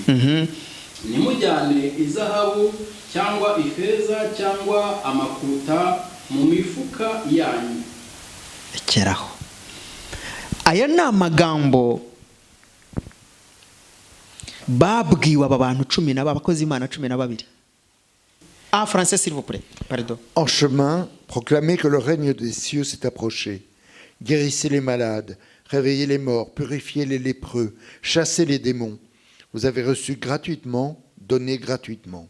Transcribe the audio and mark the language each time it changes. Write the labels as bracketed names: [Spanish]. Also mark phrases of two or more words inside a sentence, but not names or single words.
[Kinyarwanda] Nimujyane izahabu cyangwa ifeza cyangwa amakuta mu mifuka yanyu. Ekeraho. Aya ni amagambo babwiwe aba bantu 10 abakozi Imana 12. [French] En français s'il vous plaît. Pardon. En chemin, proclamez que le règne des cieux s'est approché. Guérissez les malades, réveillez les morts, purifiez les lépreux, chassez les démons. Vous avez reçu gratuitement, donnez gratuitement.